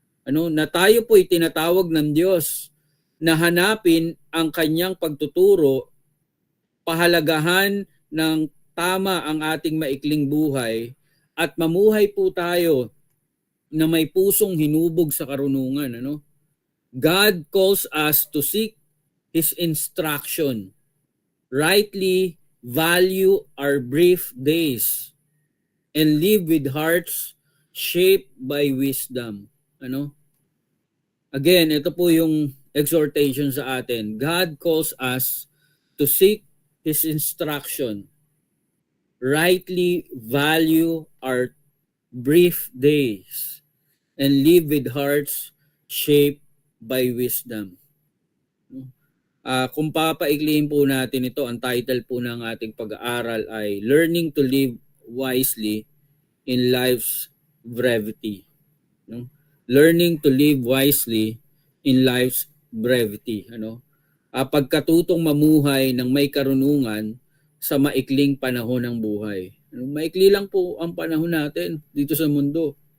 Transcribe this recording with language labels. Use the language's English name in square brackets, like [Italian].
[Filipino] Na tayo po itinatawag ng Diyos na hanapin ang kanyang pagtuturo, pahalagahan ng tama ang ating maikling buhay at mamuhay po tayo na may pusong hinubog sa karunungan. [English] God calls us to seek His instruction, rightly value our brief days, and live with hearts shaped by wisdom. Again, [Filipino] ito po yung exhortation sa atin. [English] God calls us to seek His instruction, rightly value our brief days, and live with hearts shaped by wisdom. [Filipino] Kung papaikliin po natin ito, ang title po ng ating pag-aaral ay [English] Learning to Live Wisely in Life's Brevity. Learning to live wisely in life's brevity. [Filipino] Pagkatutong mamuhay ng may karunungan sa maikling panahon ng buhay. Maikli lang po ang panahon natin dito sa mundo.